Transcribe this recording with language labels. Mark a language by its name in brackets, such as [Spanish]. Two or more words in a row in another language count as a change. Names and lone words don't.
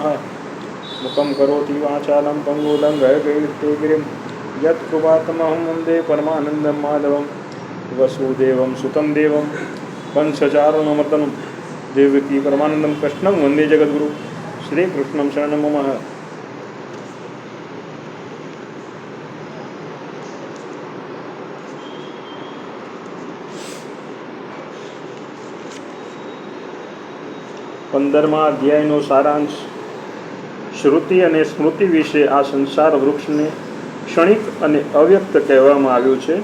[Sanskrit] मुखं करोति वाचालं पंगुलंघयते गिरिं यत्कृपातमहं वन्दे परमानन्दं माधवं वसुदेवं सुतं देवं कंसचारुणमर्दनं देवकी परमानन्दं कृष्णं वन्दे जगद्गुरु श्रीकृष्णं शरणं मम। [Gujarati] 15મા અધ્યાયનો સારાંશ શ્રુતિ અને સ્મૃતિ વિશે આ સંસાર વૃક્ષને ક્ષણિક અને અવ્યક્ત કહેવામાં આવ્યું છે.